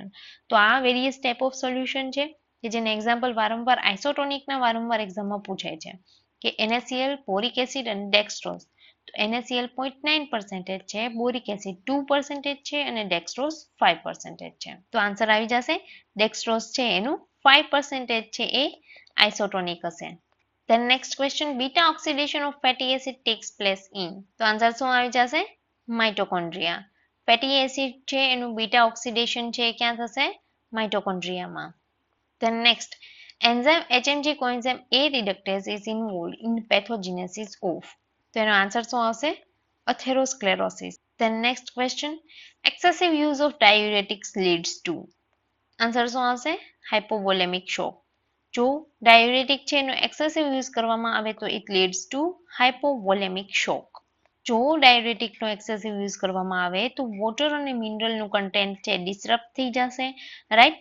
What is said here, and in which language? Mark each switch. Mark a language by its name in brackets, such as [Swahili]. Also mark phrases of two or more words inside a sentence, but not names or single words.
[Gujarati] તો આ [English] various type of solution [Gujarati] છે કે જેને એક્ઝામ્પલ વારંવાર આઇસોટોનિકના વારંવાર એક્ઝામમાં પૂછાય છે કે NaCl, [English] boric acid [Gujarati] અને ડેક્સ્ટ્રોઝ. તો NaCl 0.9% છે, [English] boric acid [Gujarati] 2% છે અને ડેક્સ્ટ્રોઝ 5% છે. તો આન્સર આવી જશે, ડેક્સ્ટ્રોઝ છે એનું 5% છે એ આઇસોટોનિક હશે. [English] Then next question, beta oxidation of fatty acid takes place in. [Gujarati] તો આન્સર શું આવી જશે, માઇટોકોન્ડ્રિયા. [English] fatty acid [Gujarati] છે એનું [English] beta oxidation [Gujarati] છે એ ક્યાં થશે, માઇટોકોન્ડ્રિયામાં. [English] Then next, enzyme HMG coenzyme A reductase is involved in pathogenesis of. [Gujarati] તો એનો આન્સર શું આવશે, [English] atherosclerosis. Then next question, excessive use of diuretics leads to. [Gujarati] આન્સર શું આવશે, [English] hypovolemic shock. [Gujarati] જો ડાયુરેટિક છે એનો [English] excessive use [Gujarati] કરવામાં આવે તો [English] it leads to hypovolemic shock. [Gujarati] જો ડાયુરેટિકનો [English] excessive use [Gujarati] કરવામાં આવે તો વોટર અને મિનરલનું કન્ટેન્ટ છે ડિસ્ટર્બ થઈ જશે, રાઈટ.